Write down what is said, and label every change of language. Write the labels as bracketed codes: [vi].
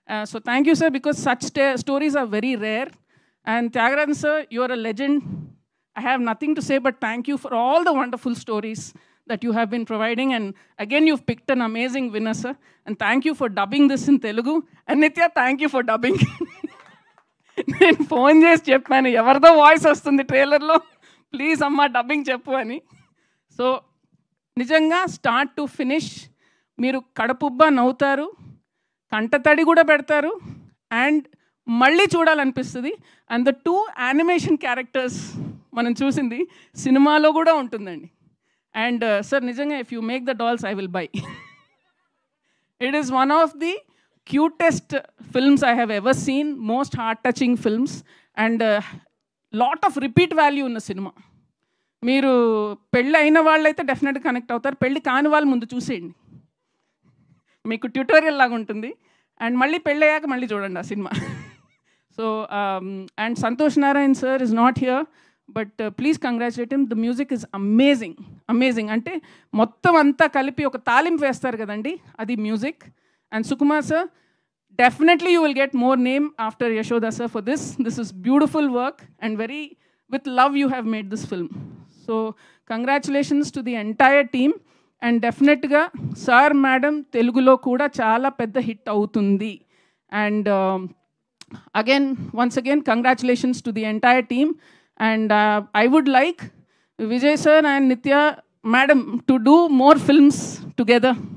[en] So thank you, sir, because such stories are very rare. And Tyagarajan, sir, you are a legend. I have nothing to say, but thank you for all the wonderful stories that you have been providing. And again, you've picked an amazing winner, sir. And thank you for dubbing this in Telugu. And Nitya, thank you for dubbing. [te] నేను phone చేసి చెప్పాను, ఎవరిదో voice వస్తుంది ట్రైలర్లో, please అమ్మ dubbing చెప్పు అని. So నిజంగా స్టార్ట్ టు ఫినిష్ మీరు కడుపుబ్బా నవ్వుతారు, కంటతడి కూడా పెడతారు, అండ్ మళ్ళీ చూడాలనిపిస్తుంది. అండ్ ద 2 యానిమేషన్ క్యారెక్టర్స్ మనం చూసింది సినిమాలో కూడా ఉంటుందండి. [en] And sir, nijanga, if you make the dolls, I will buy. It is one of the cutest films I have ever seen, most heart-touching films, and lot of repeat value in the cinema. [te] మీరు పెళ్ళి అయిన వాళ్ళైతే డెఫినెట్గా connect అవుతారు, పెళ్ళి కాని వాళ్ళు ముందు చూసేయండి, మీకు ట్యూటోరియల్ లాగా ఉంటుంది. [en] and [te] మళ్ళీ పెళ్ళి అయ్యాక మళ్ళీ చూడండి ఆ cinema. [en] So and Santhosh Narayan sir is not here, but please congratulate him. The music is amazing, amazing. [te] అంటే మొత్తం అంతా కలిపి ఒక తాలింపు వేస్తారు కదండి, అది music. [en] And Sukumar sir, definitely you will get more name after Yashoda sir for this. This is beautiful work and very with love you have made this film. So congratulations to the entire team. And డెఫినెట్గా sir madam [te] తెలుగులో కూడా చాలా పెద్ద hit అవుతుంది. [en] And again once again congratulations to the entire team. And I would like Vijay sir and Nitya madam to do more films together.